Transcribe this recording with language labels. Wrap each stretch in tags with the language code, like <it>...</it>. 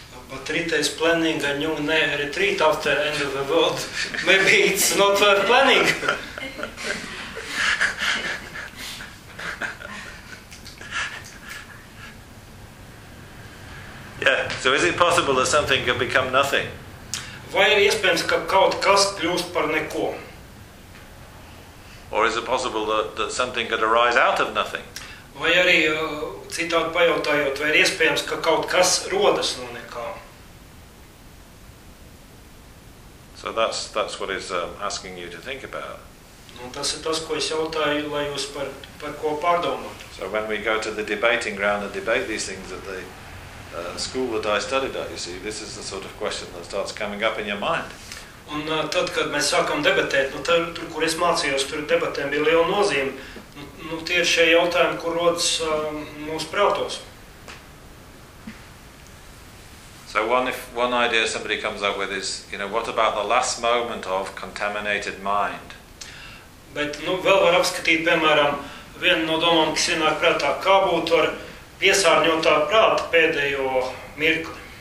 <en>But Rita is planning a new retreat after end of the world. Maybe it's not worth planning. Yeah, so is it possible that something can become nothing?</en> <lv>Vai ir iespējams, ka kaut kas kļūst par neko?</lv> <en>Or is it possible that something could arise out of nothing?</en> <lv>Vai arī citādi pajautājot, vai ir iespējams, ka kaut kas rodas no nekā?</lv> <en>So that's what is asking you to think about.</en> <lv>Nu, tas ir tas, ko es jautāju, lai jūs par ko pārdomāt.</lv> <en>So when we go to the debating ground and debate these things at the school that I studied at, you see, this is the sort of question that starts coming up in your mind.</en> <lv>Un tad, kad mēs sākam debatēt, nu, tur, kur es mācījos, tur debatēm bija liela nozīme, nu, tie ir šie jautājumi, kur rodas mūsu prātos.</lv> <en>So one idea somebody comes up with is, you know, what about the last moment of contaminated mind?</en> <lv>Bet, nu, vēl var apskatīt, piemēram, vienu no domām, kas ienāk prātā, kā būtu ar piesārņotā prāta pēdējo mirkli.</lv>